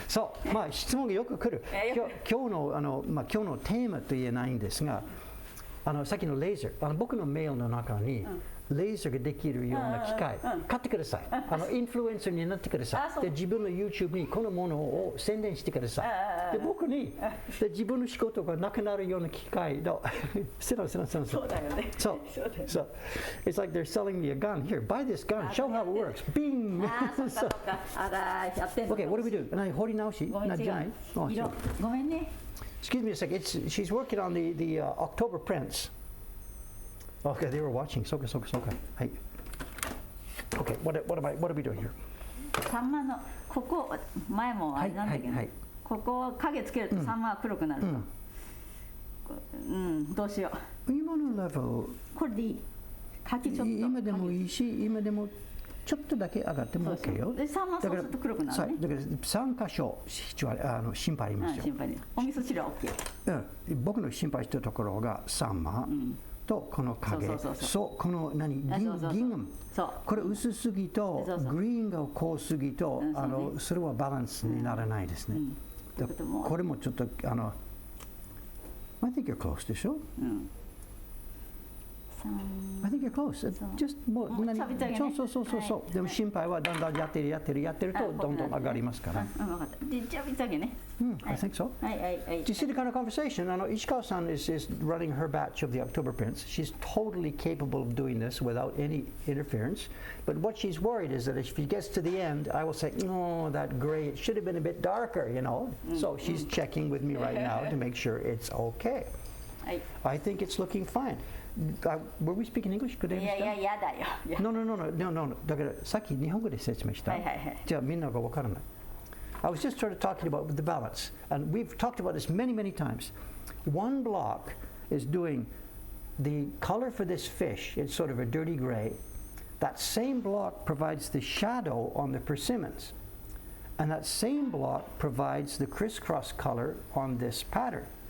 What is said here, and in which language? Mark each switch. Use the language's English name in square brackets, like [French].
[Japanese] そう、まあ質問がよく来る。今日のテーマと言えないんですが、さっきのレーザー、僕のメールの中に、レーザーができるような機械、買ってください。インフルエンサーになってください。で、自分の YouTube にこのものを宣伝してください。で、僕にで自分の仕事がなくなるような機械のそうだよね。そう。 [English] It's like they're selling me a gun. Here, buy this gun. Show how it works. Bing. [Japanese] そうか。あら、やってんの。 [English] Okay, what do we do? [Japanese] 掘り直し？ごめん違う。ごめんね。 [English] Excuse me a sec. She's working on the October prints. Okay, they were watching. So good. Hey. Okay, what are we doing here? [Japanese] サンマのここ前もあれなんだけど、ここ影つけるとサンマが黒くなると。どうしよう。今のレベル。これでいい。書きちょっと。今でもいいし、今でもちょっとだけ上がっても OK よ。でサンマそうすると黒くなるね。だから3箇所心配ありますよ。心配です。お味噌汁は OK。僕の心配してるところがサンマ。とこの影、そうこの銀これ薄すぎとグリーンが濃すぎとそれはバランスにならないですね。これもちょっと [English] I think you're close [Japanese] でしょ？ [English] I think you're close. [Japanese] Just もうそう。でも心配はだんだんやってるとどんどん上がりますから。分かった。でじゃあ3つだけね。 [English] I think so. [Japanese] はい。 [English] Do you see the kind of conversation? Ishikawa-san is running her batch of the October prints. She's totally capable of doing this without any interference. But what she's worried is that if she gets to the end, I will say, no, that gray, it should have been a bit darker, you know. So she's checking with me right now to make sure it's okay. I think it's looking fine. Were we speaking English? Could they understand? [Japanese] いやだよ。 [English] No. [Japanese] だからさっき日本語で説明した。じゃあみんながわからない。 [English] I was just sort of talking about the balance, and we've talked about this many times. One block is doing the color for this fish. It's sort of a dirty gray. That same block provides the shadow on the persimmons, and that same block provides the crisscross color on this pattern.